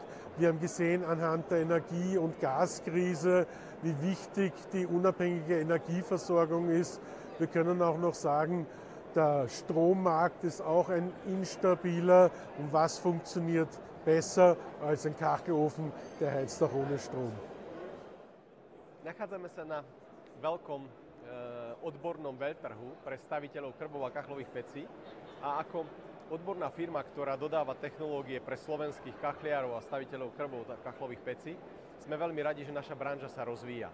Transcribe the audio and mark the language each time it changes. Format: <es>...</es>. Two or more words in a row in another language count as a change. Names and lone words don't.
<de>Wir haben gesehen anhand der Energie- und Gaskrise, wie wichtig die unabhängige Energieversorgung ist. Wir können auch noch sagen, der Strommarkt ist auch ein instabiler. Und was funktioniert besser als ein Kachelofen, der heizt auch ohne Strom?</de> <sk>Nachádzame sa na veľkom odbornom veľtrhu pre staviteľov krbov a kachlových pecí a ako odborná firma, ktorá dodáva technológie pre slovenských kachliarov a staviteľov krbov a kachlových pecí, sme veľmi radi, že naša branža sa rozvíja.</sk>